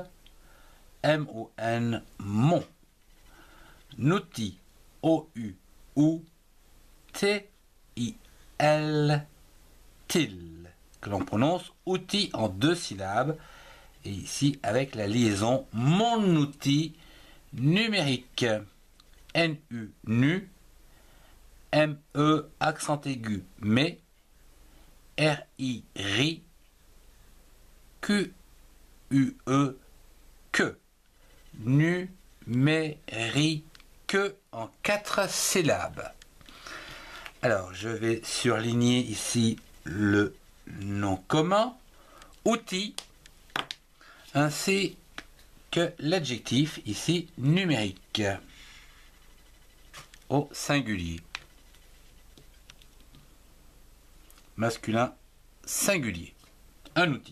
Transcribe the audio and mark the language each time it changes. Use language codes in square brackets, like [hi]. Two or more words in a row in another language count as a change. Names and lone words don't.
[fr] M-O-N, mon. Outil, O-U-U, T-I-L, til, que l'on prononce outil en 2 syllabes. Et ici, avec la liaison, mon outil numérique. N-U, nu. M-E, accent aigu, mais. R-I, ri. Q-U-E, que. Numérique en 4 syllabes. Alors, je vais surligner ici le nom commun, outil, ainsi que l'adjectif ici numérique au singulier, masculin singulier, un outil.